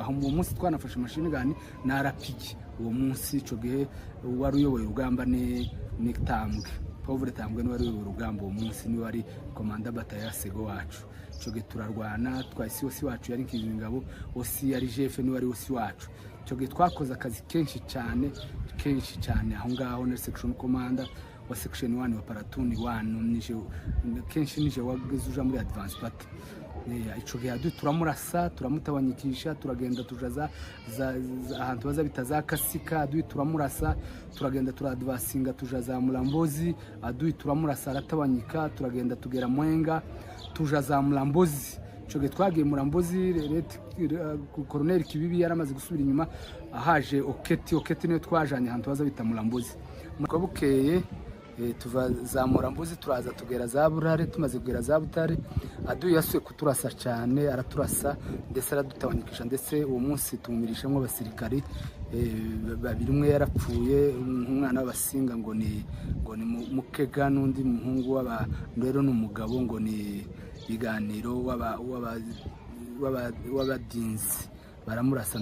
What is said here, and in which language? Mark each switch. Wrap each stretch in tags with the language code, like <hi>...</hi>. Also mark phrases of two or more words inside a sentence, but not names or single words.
<rw>Aho mu munsi twanafashe</rw> <en>machine gun</en> <rw>na rapiki. Uwo munsi ico gihe wari uyoboye urugamba ni Tambwe, Pauvre Tambwe ni wari uyoboye urugamba. Uwo munsi ni wari komanda bataya Sego wacu. Ico gihe turarwana, twahise osi wacu yari Nkizingabo, osi yari jefe ni wari osi wacu. Ico gihe twakoze akazi kenshi cyane aho ngaho na</rw> <en>section commander</en> <rw>wa section 1 wa platoon 1 nije kenshi nije wageze uja muri</rw> <en>advance party.</en> <rw>Ico gihe aduyi turamurasa turamutabanyikisha, turagenda tujaza ahantu baza bitaza Kasika. Aduyi turamurasa turagenda turadvasinga tujaza Mulambozi. Aduyi turamurasa aratabanyika, turagenda tugera Mwenga tujaza Mulambozi. Ico gihe twagiye Mulambozi, Colonel Kibibi yaramaze gusubira inyuma, ahaje Oketi niyo twajanye ahantu baza bita Mulambozi. Mukabukeye tuva za Mulambozi turaza tugera za Burare. Tumaze kugera za Butare, aduyi yasuye kuturasa cyane, araturasa ndetse aradutabanyikisha, ndetse uwo munsi tumumirishamo abasirikari babiri. Umwe yarapfuye, umwana w'abasinga ngo ni Mukega, n'undi muhungu rero n'umugabo ngo ni Biganiro w'abadinzi baramurasa.</rw>